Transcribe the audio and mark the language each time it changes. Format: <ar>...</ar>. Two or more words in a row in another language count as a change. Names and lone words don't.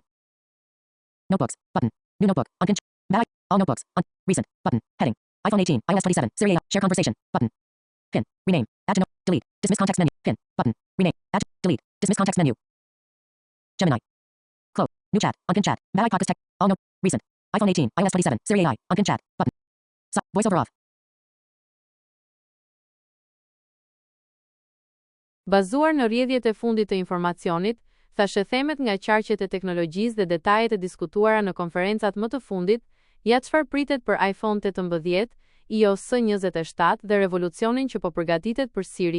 <en>Notebooks. Button. New notebook. Uncontrolled. All notebooks. Recent. Button. Heading. iPhone 18. iOS 27. Siri AI. Share conversation. Button. Pin. Rename. Add to note. Delete. Dismiss context menu. Pin. Button. Rename. Add. Delete. Dismiss context menu. Gemini. Close. New chat. Uncon chat. Mad podcast text. All note. Recent. iPhone 18. iOS 27. Siri AI. Uncon chat. Button. Voiceover off.</en> <sq>Bazuar në rrjedhjet e fundit të informacionit, thashethemet nga qarqet e teknologjisë dhe detajet e diskutuara në konferencat më të fundit, ja çfarë pritet për iPhone 18, iOS 27 dhe revolucionin që po përgatitet për Siri.</sq>